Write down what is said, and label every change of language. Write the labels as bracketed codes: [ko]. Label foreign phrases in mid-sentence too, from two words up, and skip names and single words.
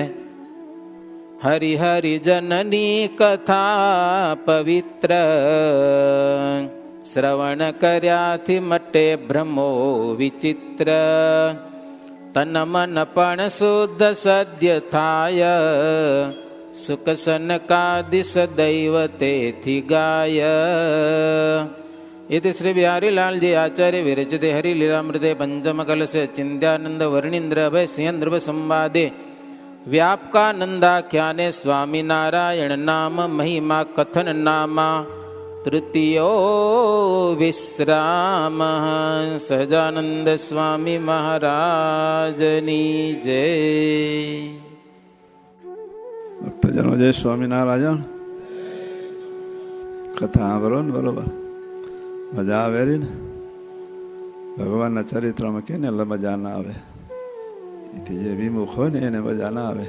[gu] હરિ હરિ જનની કથા પવિત્ર, શ્રવણ કર્યાથી મટે ભ્રમો વિચિત્ર, તન મન પણ શુદ્ધ સદ્ય થાય, સુખ સનકાદિ સદૈવ તેથી ગાય. [sa] इति श्री बिहारीलालजी आचार्य विरचिते हरिलीलामृते पंचम कलशे चिंत्यानंद वर्णींद्र अभय सिंह संवादे व्यापकानंदाख्याने स्वामीनारायण नाम महिमा कथन नामा तृतीयो विश्राम. [gu] સહજાનંદ સ્વામી મહારાજની જય. ભક્તજનો જય સ્વામિનારાયણ. કથા સાંભળો ને, બરોબર મજા આવે રહી ને. ભગવાનના ચરિત્રમાં કેને મજા ના આવે? એથી જે વિમુખ હોય ને એને મજા ના આવે.